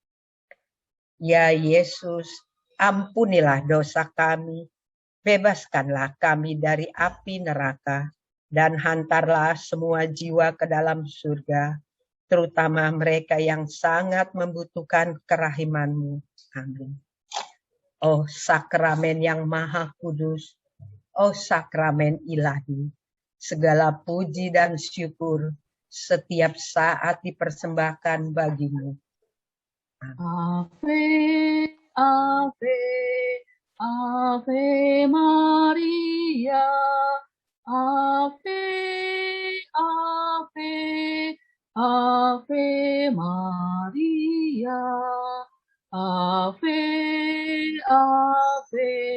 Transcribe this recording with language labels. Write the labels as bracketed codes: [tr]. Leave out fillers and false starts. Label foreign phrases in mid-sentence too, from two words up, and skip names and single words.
[id] Ya Yesus, ampunilah dosa kami, bebaskanlah kami dari api neraka, dan hantarlah semua jiwa ke dalam surga, terutama mereka yang sangat membutuhkan kerahiman-Mu. Amin. Oh sakramen yang maha kudus, oh sakramen ilahi, segala puji dan syukur setiap saat dipersembahkan bagimu. [la] Ave, Ave, Ave Maria, Ave, Ave, Ave Maria, Ave, Ave,